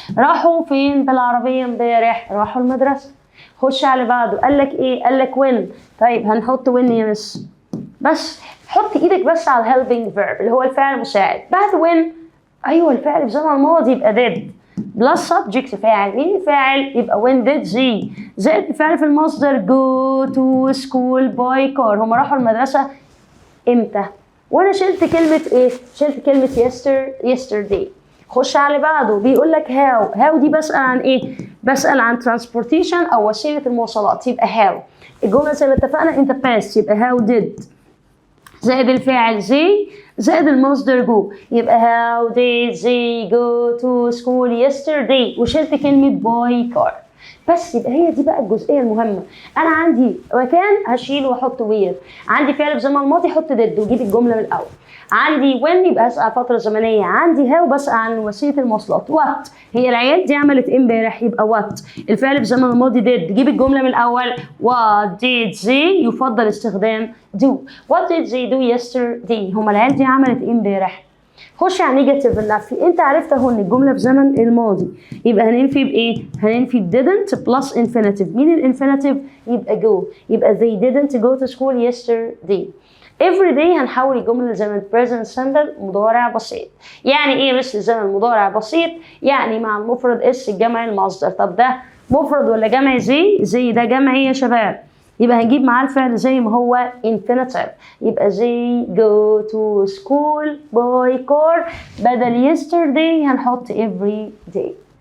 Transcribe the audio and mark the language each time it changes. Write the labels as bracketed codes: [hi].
[ar] راحوا فين بالعربية امبارح؟ راحوا المدرسة. خش على بعده، قال لك ايه؟ قال لك when. طيب هنحط when يا مس، بس حط ايدك بس على helping verb اللي هو الفعل المساعد. بعد when ايوه الفعل في زمن الماضي يبقى did بلس subject فاعل. مين الفاعل؟ يبقى [en] when did they [ar] زائد الفعل في المصدر [en] go to school by car. [ar] هم راحوا المدرسة امتى؟ وانا شلت كلمة ايه؟ شلت كلمة yesterday. خش على اللي بعده، بيقول لك how دي بسأل عن ايه؟ بسأل عن transportation او وسيلة المواصلات يبقى how. الجملة زي ما اتفقنا [en] in the past يبقى how did زائد الفاعل they زائد المصدر go يبقى how did they go to school yesterday [ar] وشلت كلمة [en] by car. [ar] بس يبقى هي دي بقى الجزئيه المهمه. انا عندي مكان هشيله واحط وير، عندي فعل في زمن الماضي احط did وجيب الجمله من الاول، عندي when يبقى اسال فتره زمنيه، عندي how بسال عن وسيله المواصلات، what هي العيال دي عملت امبارح يبقى what الفعل في زمن الماضي did جيب الجمله من الاول what did they يفضل استخدام do [en] what did they do yesterday [ar] هما العيال دي عملت امبارح. خش على نيجاتيف النفي، انت عرفت اهو ان الجمله في زمن الماضي يبقى هننفي بايه؟ هننفي [en] didn't plus infinitive. [ar] مين الانفينيتيف؟ يبقى [en] go، يبقى they didn't go to school yesterday. [ar] every day هنحول الجمله لزمن present simple مضارع بسيط. يعني ايه مثل زمن مضارع بسيط؟ يعني مع المفرد اس الجمع المصدر. طب ده مفرد ولا جمع؟ زي ده جمع يا شباب، يبقى هنجيب معاه الفعل زي ما هو infinitive، يبقى [en] they go to school by car [ar] بدل yesterday هنحط every day.